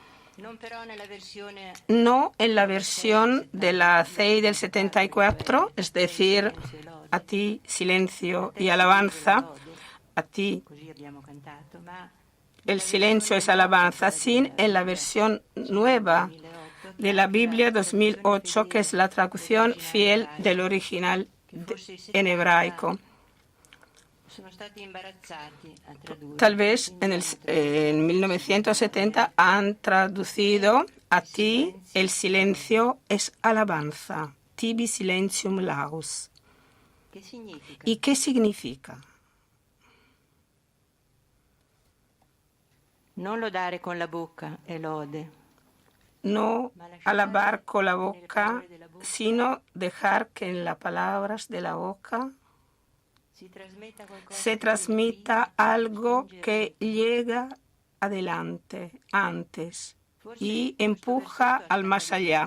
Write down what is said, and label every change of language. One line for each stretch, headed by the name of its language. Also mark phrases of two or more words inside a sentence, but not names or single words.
Spanish: No en la versión de la CEI del 74, es decir, a ti silencio y alabanza, a ti el silencio es alabanza, sin en la versión nueva de la Biblia 2008, que es la traducción fiel del original en hebraico. Tal vez en 1970 han traducido a ti el silencio es alabanza,
Latin: tibi silentium laus.
Spanish: ¿Y qué significa?
Italian: non lodare con la bocca è lode.
Spanish: No alabar con la boca, sino dejar que en las palabras de la boca se transmita algo que llega adelante, antes, y empuja al más allá.